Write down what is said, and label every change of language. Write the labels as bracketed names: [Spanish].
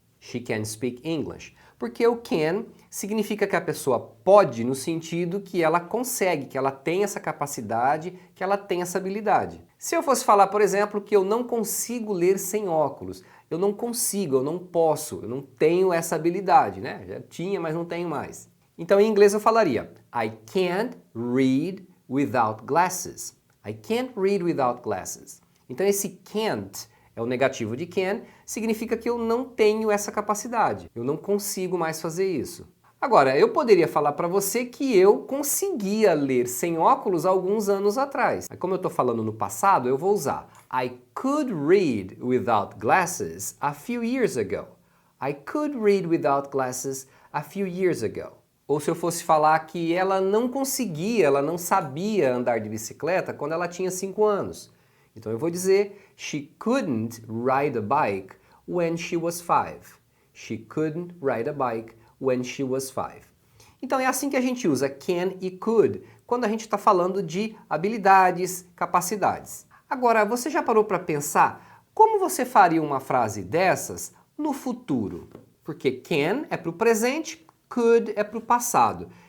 [English] She can speak English. [Portuguese] Porque o can significa que a pessoa pode no sentido que ela consegue, que ela tem essa capacidade, que ela tem essa habilidade. Se eu fosse falar, por exemplo, que eu não consigo ler sem óculos, eu não consigo, eu não posso, eu não tenho essa habilidade, né? Já tinha, mas não tenho mais. Então, em inglês eu falaria [English] I can't read without glasses. I can't read without glasses. [Portuguese] Então, esse can't é o negativo de can, significa que eu não tenho essa capacidade. Eu não consigo mais fazer isso. Agora, eu poderia falar para você que eu conseguia ler sem óculos alguns anos atrás. Como eu estou falando no passado, eu vou usar [English] I could read without glasses a few years ago. I could read without glasses a few years ago. [Portuguese] Ou se eu fosse falar que ela não conseguia, ela não sabia andar de bicicleta quando ela tinha 5 anos. Então eu vou dizer [English] she couldn't ride a bike when she was 5. She couldn't ride a bike when she was 5. [Portuguese] Então é assim que a gente usa can e could quando a gente está falando de habilidades, capacidades. Agora, você já parou para pensar como você faria uma frase dessas no futuro? Porque can é para o presente, could é para o passado.